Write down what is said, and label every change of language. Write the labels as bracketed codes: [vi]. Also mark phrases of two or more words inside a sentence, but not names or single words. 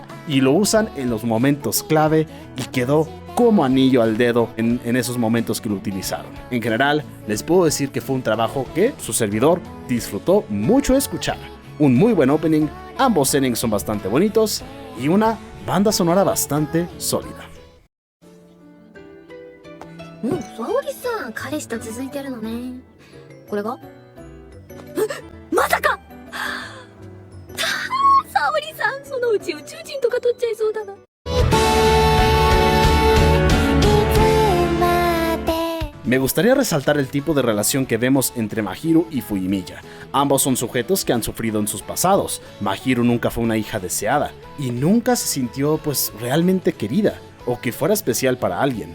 [es] Y lo usan en los momentos clave y quedó como anillo al dedo en esos momentos que lo utilizaron. En general, les puedo decir que fue un trabajo que su servidor disfrutó mucho escuchar. Un muy buen opening, ambos endings son bastante bonitos y una banda sonora bastante sólida. [ja] 沙織さん彼氏と続いてるのねこれがまさか沙織さんそのうち宇宙人とか取っちゃいそうだな [es] Me gustaría resaltar el tipo de relación que vemos entre Mahiro y Fujimiya. Ambos son sujetos que han sufrido en sus pasados. Mahiro nunca fue una hija deseada y nunca se sintió pues realmente querida o que fuera especial para alguien.